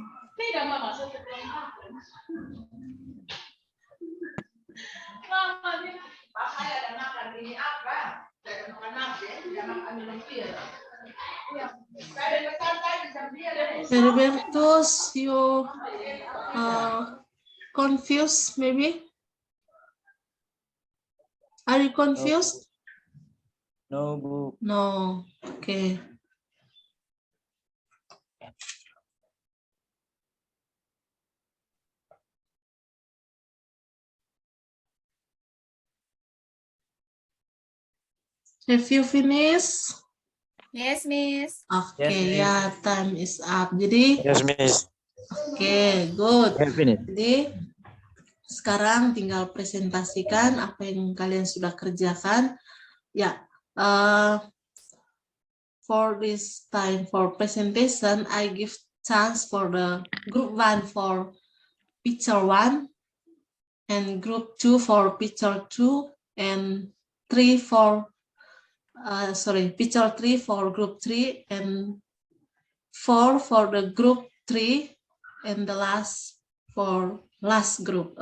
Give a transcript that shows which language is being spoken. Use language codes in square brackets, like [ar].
[id] Ini udah mau masuk ke dalam. Mama nih, papa ada makan ini apa? Saya makan nasi, dia makan minum bir. Iya, saya ada santai bisa dia. [en] Heribertus, you confused maybe? Are you confused? No, Bu. No. Okay. Have you finished? Yes, Miss. Okay, ya, time is up. Jadi, Yes, Miss. okay, good. Have finished. [id] Jadi, sekarang tinggal presentasikan apa yang kalian sudah kerjakan. [en] Ya, for this time for presentation, I give chance for the group 1 for picture 1, and group 2 for picture 2, and 3 for picture 3 for group 3, and 4 for the group 3, and the last for last group.